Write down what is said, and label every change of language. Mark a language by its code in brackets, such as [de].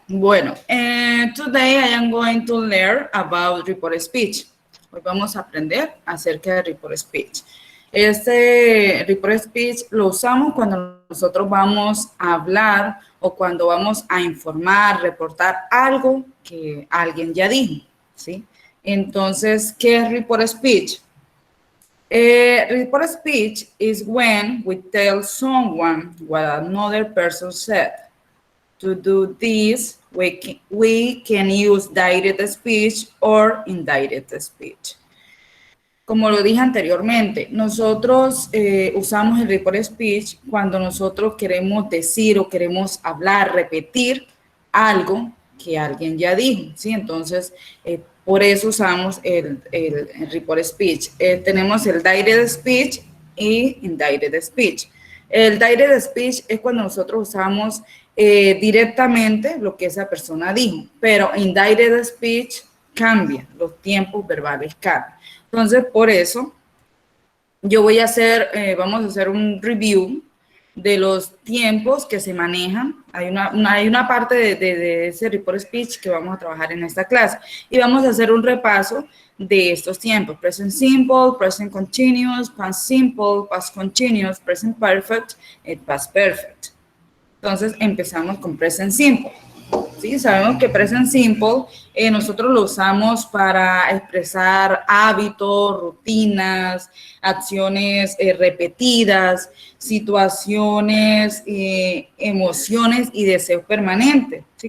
[en] Bueno, today I am going to learn about report speech. [es] Hoy vamos a aprender acerca de report speech. Este report speech lo usamos cuando nosotros vamos a hablar o cuando vamos a informar, reportar algo que alguien ya dijo, ¿sí? Entonces, ¿qué es report speech? [en] Report speech is when we tell someone what another person said. To do this, we can use direct speech or indirect speech. [es] Como lo dije anteriormente, nosotros usamos el report speech cuando nosotros queremos decir o queremos hablar, repetir algo que alguien ya dijo, ¿sí? Entonces, por eso usamos el report speech. Tenemos el direct speech y indirect speech. El direct speech es cuando nosotros usamos directamente lo que esa persona dijo, pero indirect speech cambia, los tiempos verbales cambian. Entonces, por eso, yo voy a hacer, vamos a hacer un review de los tiempos que se manejan. Hay una parte de ese report speech que vamos a trabajar en esta clase. Y vamos a hacer un repaso de estos tiempos. [en] Present simple, present continuous, past simple, past continuous, present perfect, y past perfect. [es] Entonces, empezamos con present simple. ¿Sí? Sabemos que present simple nosotros lo usamos para expresar hábitos, rutinas, acciones repetidas, situaciones, emociones y deseos permanentes. ¿Sí?